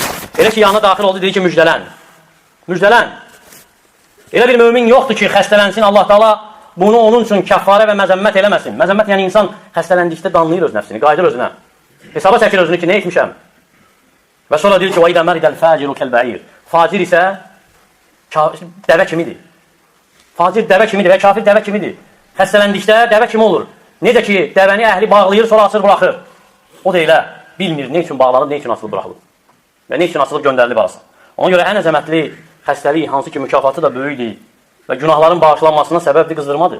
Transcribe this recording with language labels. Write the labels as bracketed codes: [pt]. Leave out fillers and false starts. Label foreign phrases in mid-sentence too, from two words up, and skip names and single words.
[az] Elə ki, yanına daxil oldu, dedi ki, müjdələn. Müjdələn. Elə bir mömin yoxdur ki, xəstələnsin, Allah Taala bunu onun üçün kəffarə və məzəmmət eləməsin. Məzəmmət yəni insan xəstələndikdə danlayır öz nəfsini, qayıdır özünə. Hesaba çəkir özünü ki, nə etmişəm? Və sonra deyir ki, [ar] وَاِذَا مَرِدَ الْفَاجِرُ كَالْبَعِيرِ [az] Facir isə dəvə kimidir. Facir dəvə kimidir və kafir dəvə kimidir. Xəstələndikdə dəvə kimi olur. Necə ki, dəvəni əhli bağlayır, sonra açır, buraxır. O da elə bilmir nə üçün bağlanıb, nə üçün açılıb, buraxılıb. Və nə üçün açılıb, göndərilib arasın. Ona görə ən əzəmətli xəstəlik, hansı ki, mükafatı da böyükdir və günahların bağışlanmasına səbəbdir, qızdırmadır.